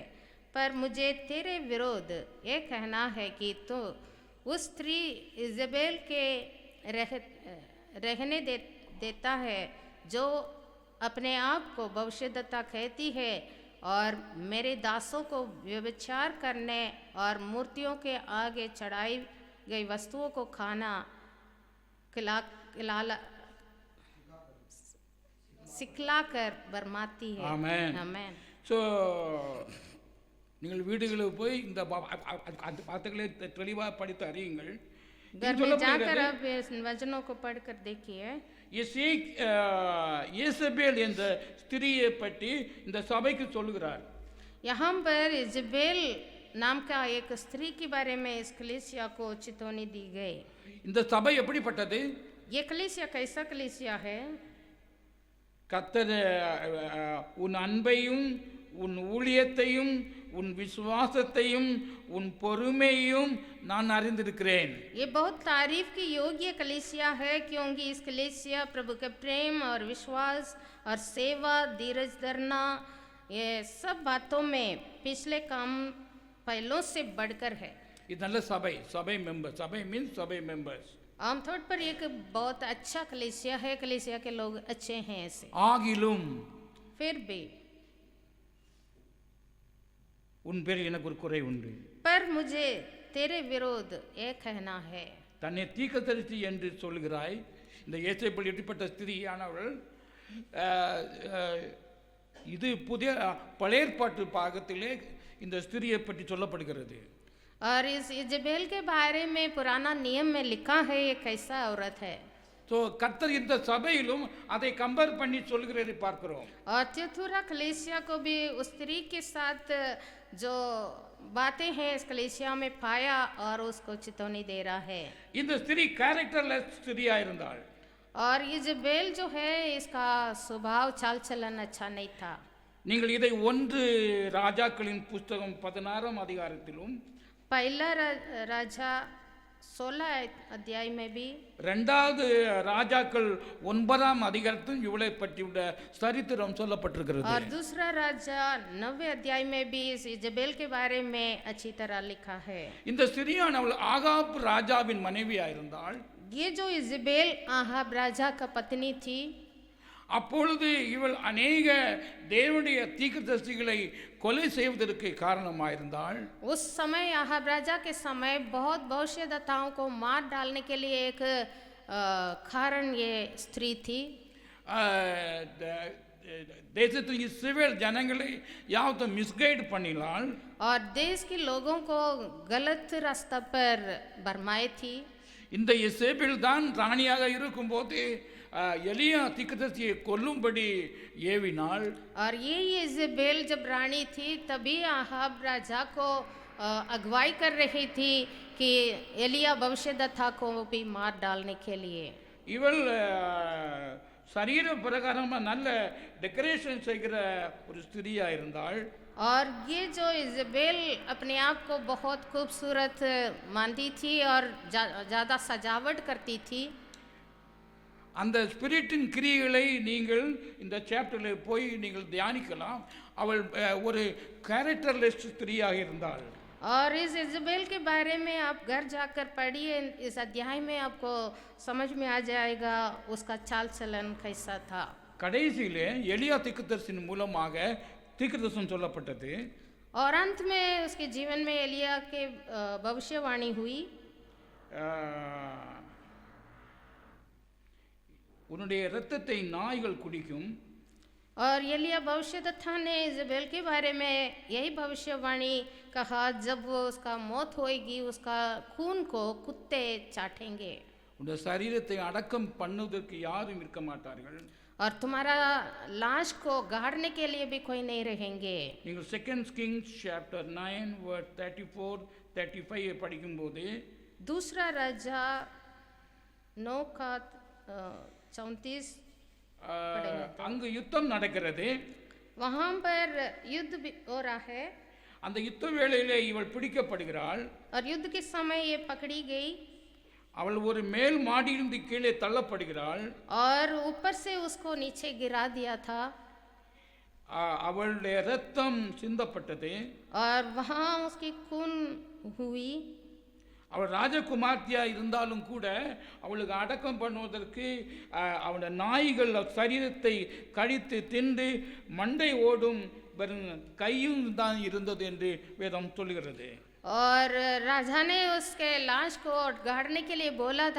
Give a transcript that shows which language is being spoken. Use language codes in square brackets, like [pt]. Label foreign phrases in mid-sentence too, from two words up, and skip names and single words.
[hi] पर मुझे तेरे विरोध ये कहना है कि तो उस स्त्री इज़बेल के रहने देता है, जो अपने आप को भविष्यद्वक्ता कहती है और मेरे दासों को व्यभिचार करने और मूर्तियों के आगे चढ़ाई गई वस्तुओं को खाना सिखलाकर बरमाती है। आमेन। आमेन। [ta] ஸோ நீங்கள் வீடுகளுக்கு போய் இந்த வார்த்தைகளை தெளிவாக படித்து அறியுங்கள். [hi] घर में जाकर आप इन वचनों को पढ़कर देखिए. [ta] இயேசபேல் என்ற ஸ்திரியை பற்றி இந்த சபைக்கு சொல்லுகிறார். [hi] यहाँ पर इज़बेल नाम का एक स्त्री के बारे में इस कलीसिया को चेतावनी दी गई. [ta] இந்த சபை எப்படிப்பட்டது? [hi] ये कलीसिया कैसा कलीसिया है? [ta] கர்த்தர் உன் அன்பையும் உன் ஊழியத்தையும் உன் விசுவாசத்தையும் உன் பொறுமையையும் நான் அறிந்திருக்கிறேன். [hi] ये बहुत तारीफ की योग्य कलीसिया है, क्योंकि इस कलीसिया प्रभु के प्रेम और विश्वास और सेवा, धीरज धरना, ये सब बातों में पिछले काम पहलों से बढ़कर है. [ta] இது நல்ல சபை. சபை மெம்பர். சபை மீன்ஸ் சபை மெம்பர்ஸ். [hi] आमतौर पर एक बहुत अच्छा कलीसिया है, कलीसिया के लोग अच्छे हैं ऐसे. [ta] ஆகிலும் [hi] फिर भी [ta] உன் பேரில் எனக்கு ஒரு குறை உண்டு. [hi] पर मुझे तेरे विरोध ये कहना है. [ta] தன்னை தீர்க்கதரிசி என்று சொல்கிறாய். இந்த இயேசபேல் எப்படிப்பட்ட ஸ்திரியானவள்? இது புதிய பழைய ஏற்பாட்டு பாகத்திலே இந்த ஸ்திரியை பற்றி சொல்லப்படுகிறது. [hi] और इस इज़बेल के बारे में पुराना नियम में लिखा है ये कैसा औरत है. [ta] ஸோ கர்த்தர் இந்த சபையிலும் அதை கம்பேர் பண்ணி சொல்கிறதை பார்க்கிறோம். [hi] और थियोथुरा कलीसिया को भी उस स्त्री के साथ जो बातें हैं इस कलीसिया में पाया और उसको चेतावनी दे रहा है. [ta] இந்த ஸ்திரி கேரக்டர்லெஸ் ஸ்திரியா இருந்தாள். [hi] और इज़बेल जो है इसका स्वभाव चाल चलन अच्छा नहीं था. [ta] நீங்கள் இதை 1 ராஜாக்களின் புஸ்தகம் 16 அதிகாரத்திலும் [hi] पहला राजा 16 अध्याय में भी, [ta] 2வது ராஜாக்கள் 9 அதிகாரத்திலும் இவளை பற்றியுள்ள சரித்திரம் சொல்லப்பட்டிருக்கிறது. [hi] और दूसरा राजा 9 अध्याय में भी इस इज़बेल के बारे में अच्छी तरह लिखा है. [ta] இந்த ஸ்திரியானவள் ஆகாப் ராஜாவின் மனைவியா இருந்தாள். [hi] ये जो इज़बेल आहाब राजा का पत्नी थी, [ta] அப்பொழுது இவள் अनेक தேவனுடைய தீர்க்கதரிசிகளை கொலை செய்வதற்கு காரணமாயிருந்தாள். [hi] उस समय आहाब राजा के समय बहुत भविष्यद्वक्ताओं को मार डालने के लिए एक कारण ये स्त्री थी. [ta] தேசத்தின் இஸ்ரவேல் ஜனங்களை யாவத்த மிஸ்கைட் பண்ணினால் [hi] और देश के लोगों को गलत रास्ता पर भरमाई थी। [ta] இந்த இசேபேல் தான் ராணியாக இருக்கும்போது எலியா தீர்க்கதரிசியை கொல்லும்படி ஏவினாள். [hi] और ये इजेबेल जब रानी थी तभी आहाब राजा को अगुवाई कर रही थी कि एलिया भविष्यद्वक्ता को भी मार डालने के लिए। [ta] இவள் சரீர பிரகாரமாக நல்ல டெக்கரேஷன் செய்கிற ஒரு ஸ்திரியா இருந்தாள். [hi] और ये जो इजेबेल अपने आप को बहुत खूबसूरत मानती थी और ज़्यादा सजावट करती थी। [ta] அந்த ஸ்பிரிட்டின் கிரியைகளை நீங்கள் இந்த சாப்டரில் போய் நீங்கள் தியானிக்கலாம். அவள் ஒரு கேரக்டர்லெஸ் ஸ்திரியாக இருந்தாள். [hi] और इस इजेबेल के बारे में आप घर जाकर पढ़िए, इस अध्याय में आपको समझ में आ जाएगा उसका चाल चलन कैसा था। [ta] கடைசியிலே எலியா தீர்க்கதரிசியின் மூலமாக தீர்க்கதரிசனம் சொல்லப்பட்டது. [hi] और अंत में उसके जीवन में एलिया के भविष्यवाणी हुई। [ta] உன்னுடைய இரத்தத்தை நாய்கள் குடிக்கும். [hi] और एलिया भविष्यद्वक्ता ने इजेबेल के बारे में यही भविष्यवाणी कहा, जब वो उसका मौत होएगी उसका खून को कुत्ते चाटेंगे [ta] உன்னுடைய சரீரத்தை அடக்கம் பண்ணுவதற்கு யாரும் இருக்க மாட்டார்கள். [hi] और तुम्हारा लाश को गाड़ने के लिए भी कोई नहीं रहेंगे। [ta] நீங்கள் [en] 2 Kings chapter 9 verse 34-35 [ta] படிக்கும்போது [hi] दूसरा राजा 9 का 34 [ta] அங்கு யுத்தம் நடக்கிறது. [hi] वहाँ पर युद्ध भी हो रहा है। [ta] அந்த யுத்த வேளையிலே இவள் பிடிக்கப்படுகிறாள். [hi] और युद्ध के समय ये पकड़ी गई। [ta] அவள் ஒரு மேல் மாடியிலிருந்து கீழே தள்ளப்படுகிறாள். [hi] और ऊपर से उसको नीचे गिरा दिया था। [ta] அவளுடைய இரத்தம் சிந்தப்பட்டது. [hi] और वहाँ उसकी खून हुई। [ta] அவள் ராஜகுமார்த்தியா இருந்தாலும் கூட அவளுக்கு அடக்கம் பண்ணுவதற்கு அவளுடைய நாய்கள் சரீரத்தை கழித்து தின்று மண்டை ஓடும் கையும் தான் இருந்தது என்று வேதம் சொல்கிறது. [hi] और राजा ने उसके लाश को गाड़ने के लिए बोला था।